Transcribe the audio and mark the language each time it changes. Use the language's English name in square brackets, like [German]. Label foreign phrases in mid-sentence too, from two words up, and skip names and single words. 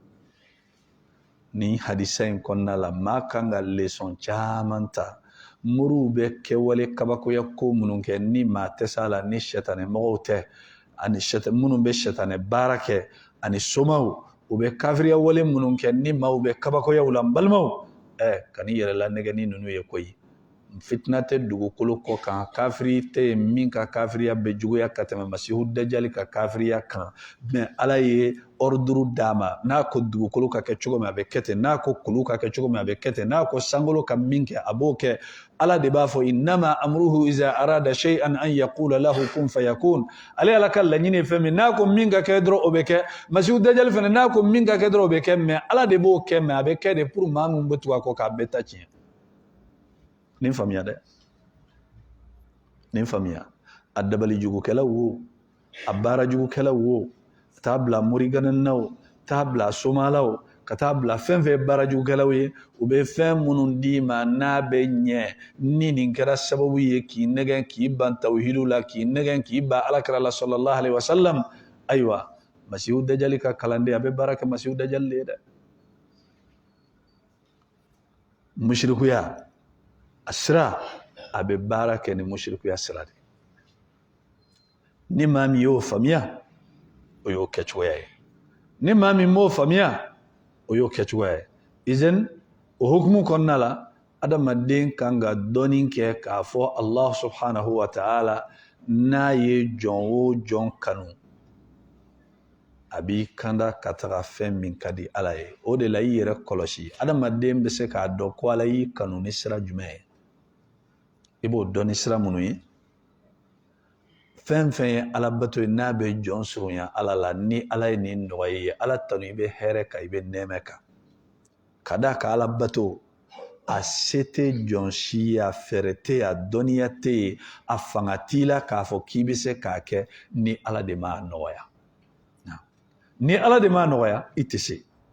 [Bambara] ni hadisa in kɔnɔna la maa kan ka leçon caman ta moriw bɛ kɛwale kabakoya ko minnu kɛ ni maa tɛ s'a la ni sɛtanɛ mɔgɔw tɛ ani minnu bɛ sɛtanɛ baara kɛ ani somaw u bɛ kafiriya wale minnu kɛ ni maaw bɛ kabakoyaw la n balimaw kan'i yɛrɛ la nɛgɛ ni ninnu ye koyi fitina tɛ dugukolo kɔ kan kafiri tɛ yen min ka kafiriya bɛ juguya ka tɛmɛ masihu dajjali ka kafiriya kan mais ala ye ordre d'a ma n'a ko dugukolo ka kɛ cogo min a bɛ kɛ ten n'a ko kulu ka kɛ cogo min a bɛ kɛ ten n'a ko sankolo ka min kɛ a b'o kɛ ala de b'a fɔ [Arabic] إنما أمره إذا أراد شيئا أن يقول له كن فيكون [Bambara] ale ala ka laɲini ye fɛn min n'a ko min ka kɛ dɔrɔn o bɛ kɛ masihu dajjali fana n'a ko min ka kɛ dɔrɔn o bɛ kɛ mais ala de b'o kɛ mais a bɛ kɛ de pour maa min bɛ tugu a kɔ k'a bɛɛ ta tiɲɛ nin faamuya dɛ nin faamuya a dabali jugukɛla wo a baara jugukɛla wo taa bila morigananaw taa bila somalaw ka taa bila fɛn fɛn baara jugukɛlaw ye u bɛ fɛn minnu d'i ma n'a bɛ ɲɛ ni nin kɛra sababu ye k'i nɛgɛn k'i ban tawhidu la k'i nɛgɛn k'i ban alakira la [Arabic] صلى الله عليه وسلم [Bambara] ayiwa masihu dajjali ka kalanden a bɛ baara kɛ masihu dajjali de ye dɛ mushrikuya a sira a bɛ baara kɛ ni mushrikuya sira de ni maa min y'o faamuya o y'o kɛcogoya ye ni maa min m'o faamuya o y'o kɛcogoya ye izin o hukumu kɔnɔna la adamaden kan ka dɔɔni kɛ k'a fɔ [Arabic] الله سبحانه وتعالى [Bambara] n'a ye jɔn o jɔn kanu a b'i kanda ka taga fɛn min ka di ala ye o de la i yɛrɛ kɔlɔsi adamaden bɛ se k'a dɔn ko ala y'i kanu ni sira jumɛn ye i b'o dɔn ni sira minnu ye fɛn fɛn ye ala bato ye n'a bɛ jɔn surunya ala la ni ala ye nin nɔgɔya ye ala tanu i bɛ hɛrɛ kan i bɛ nɛɛmɛ kan ka d'a kan ala bato a se tɛ jɔn si ye a fɛɛrɛ tɛ yen a dɔnniya tɛ yen a fanga t'i la k'a fɔ k'i bɛ se k'a kɛ ni ala de m'a nɔgɔya ni ala de m'a nɔgɔya i tɛ se